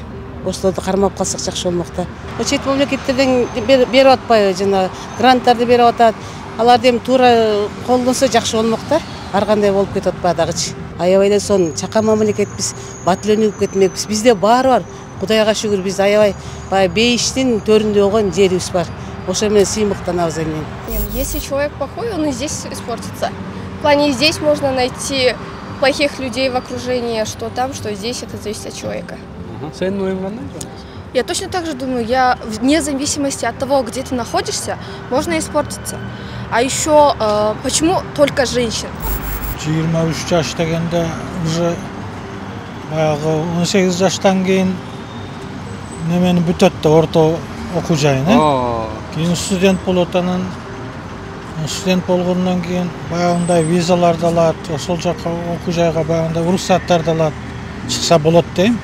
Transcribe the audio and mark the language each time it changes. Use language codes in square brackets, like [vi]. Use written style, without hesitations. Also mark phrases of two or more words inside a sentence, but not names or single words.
[ky] Ошолорду кармап калсак жакшы болмок да. Чет мамлекеттерден берип атпайбы, жана гранттарды берип атат. Аларды эми туура колдонсо жакшы болмок да. Ар кандай болуп кетип атпайбы дагычы. Аябай эле сонун чакан мамлекетпиз, батленүүгүп кетмекпиз. Бизде баары бар. Кудайга шүгүр, биз аябай баягы бейиштин төрүндө болгон жерибиз бар. Ошо менен сыймыктанабыз эми. [ru] Если человек плохой, он и здесь испортится. В плане здесь можно найти плохих людей в окружении, что там, что здесь, это зависит от человека. Я точно так же думаю, вне зависимости от того, где ты находишься, можно испортиться. А еще, почему только женщин? [ky] 23 жаш дегенде уже баягы 18 жаштан кийин немени бүтөт да орто окуу жайын, кийин студент болот, анан студент болгондон кийин баягындай визаларды алат, ошол жака окуу жайга баягындай уруксаттарды алат, чыкса болот дейм.